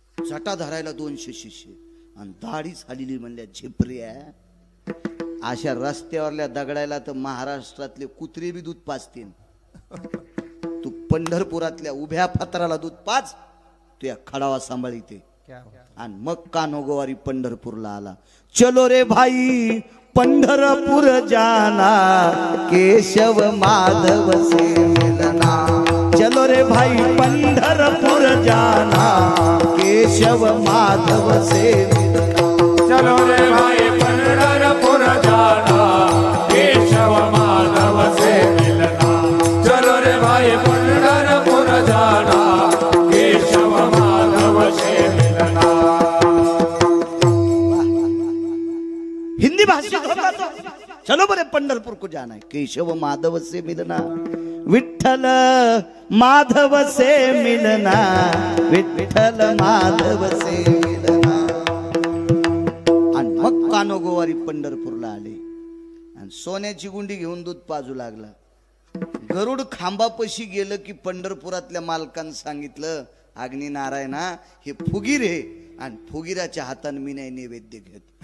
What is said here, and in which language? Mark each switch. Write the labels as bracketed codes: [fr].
[mr] जटा धरायला 200 शिष्य आणि दाढीच आलेली म्हणल्या झिपऱ्या. अशा रस्त्यावरल्या दगडायला तर महाराष्ट्रातले कुत्रे बी दूध पाजतील. तू पंढरपुरातल्या उभ्या पत्राला दूध पाज, तू या खडावा सांभाळीते. आणि मग कान्होगोवारी पंढरपूरला आला. [hi] चलो रे भाई पंढरपूर जाना, केशव माधव से मिलना. चलो रे भाई पंढरपूर जाना, केशव माधव से मिलना. चलो रे भाई पंढरपूर जाना, केशव माधव से मिलना. चलो रे भाई पंढरपूर जाना, केशव माधव से मिलना. [mr] हिंदी भाषिक होता तो. [hi] चलो बरे पंढरपूर को जाना है, केशव माधव से मिलना. विठ्ठल माधव से मिलना, विठ्ठल माधव से मिलना. [mr] आणि मग कान्होगोवारी पंढरपूरला आले आणि सोन्याची गुंडी घेऊन दूध पाजू लागला. गरुड खांबापाशी गेलं की पंढरपुरातल्या मालकानं सांगितलं, अग्नी नारायणा हे फुगीर आहे आणि फुगीराच्या हाताने मी नाही नैवेद्य घेत.